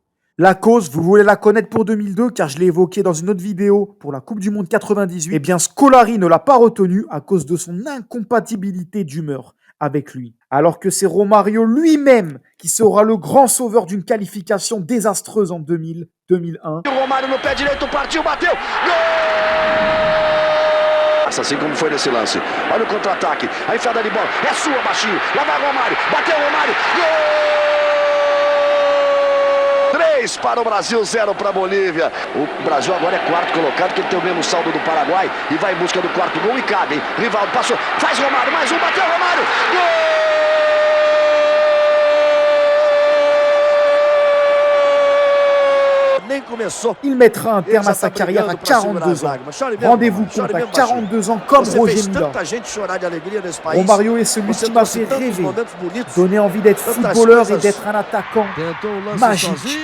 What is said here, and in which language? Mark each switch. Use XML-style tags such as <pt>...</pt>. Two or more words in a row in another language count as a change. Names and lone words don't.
<fr>La cause, vous voulez la connaître pour 2002 car je l'ai évoqué dans une autre vidéo pour la Coupe du Monde 98. Eh bien, Scolari ne l'a pas retenu à cause de son incompatibilité d'humeur avec lui. Alors que c'est Romario lui-même qui sera le grand sauveur d'une qualification désastreuse en 2000-2001.</fr> <pt>Romário no pé direito, partiu, bateu, gol! Assim como foi nesse lance. Olha o contra-ataque, a enfiada de bola, é sua, baixinho, lá vai Romário, bateu Romário, gol! 3 para o Brasil, 0 para a Bolívia. O Brasil agora é quarto colocado, que ele tem o mesmo saldo do Paraguai e vai em busca do quarto gol e cabe, hein? Rivaldo passou, faz Romário, mais um, bateu Romário, gol!</pt> <fr>Il mettra un terme à sa carrière à 42 ans. Rendez-vous compte, à 42 ans comme Roger Mila. Romario est celui qui m'a fait rêver, donner envie d'être footballeur et d'être un attaquant magique.</fr>